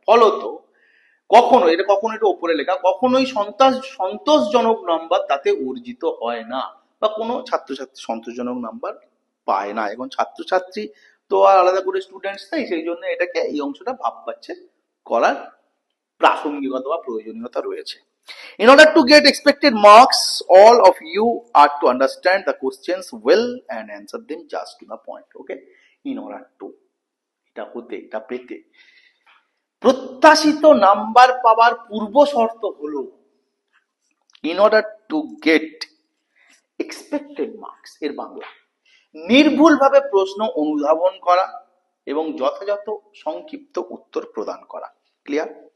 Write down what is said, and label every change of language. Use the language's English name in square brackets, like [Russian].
[Bangla] ফলত কখনো, এটা কখনো একটু ওপরে লেখা, কখনোই সন্তোষজনক নাম্বার তাতে অর্জিত হয় না, বা কোনো ছাত্রছাত্রী সন্তোষজনক নাম্বার পায় না। এখন ছাত্রছাত্রী তো আর আলাদা করে স্টুডেন্টস নেই, সেই জন্য এটাকে এই অংশটা ভাব পাচ্ছে করার প্রাসঙ্গিকতা বা প্রয়োজনীয়তা রয়েছে। [English] In order to get expected marks, all of you are to understand the questions well and answer them just to the point. Okay? In order to, [Bangla] এটা হতে, এটা পেতে, প্রত্যাশিত নাম্বার পাওয়ার পূর্ব শর্ত হলো, [English] in order to get expected marks [Bangla] এর বাংলা, নির্ভুলভাবে প্রশ্ন অনুধাবন করা এবং যথাযথ সংক্ষিপ্ত উত্তর প্রদান করা। ক্লিয়ার?